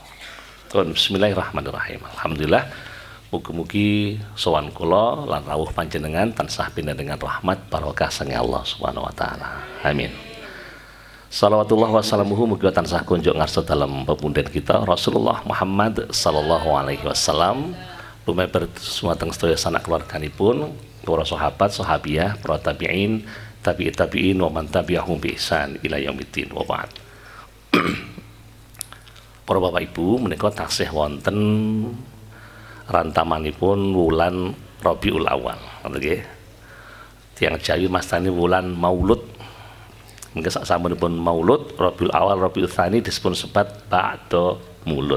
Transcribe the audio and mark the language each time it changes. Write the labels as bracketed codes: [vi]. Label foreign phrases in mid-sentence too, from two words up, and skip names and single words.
[jv] Bismillahirrahmanirrahim. Alhamdulillah, mugi-mugi sowan kula lan rawuh panjenengan tansah pinandengan rahmat barokah saking Allah [ar] سبحانه وتعالى. [jv] Amin. [ar] صلوات الله وسلامه [jv] mugi tansah kunjuk ngarsa dalam pepunden kita Rasulullah Muhammad [ar] صلى الله عليه وسلم, [jv] lumeber sumateng sedaya sanak keluarganipun, para sahabat, sahabiah, para tabi'in, [ar] تابعين ومن تبعهم بإحسان إلى يوم الدين وبعد. [jv] Para Bapak Ibu, menika taksih wonten rantamanipun wulan Rabiul Awal, ngoten nggih. Tiyang Jawi mastani wulan Maulud. Mungkin sasampunipun Maulud, Rabiul Awal, Rabiul Tsani disebut sebat Ba'da Mulud.